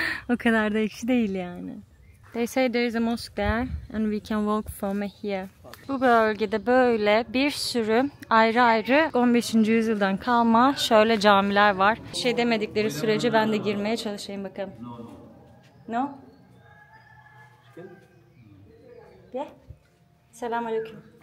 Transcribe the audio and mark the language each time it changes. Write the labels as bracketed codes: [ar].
[tr] O kadar da ekşi değil yani. [en] They say there is a mosque there and we can walk from here. [tr] Bu bölgede böyle bir sürü ayrı ayrı 15. yüzyıldan kalma şöyle camiler var. Şey demedikleri sürece ben de girmeye çalışayım bakalım. [en] No? [tr] Gel. Selamünaleyküm.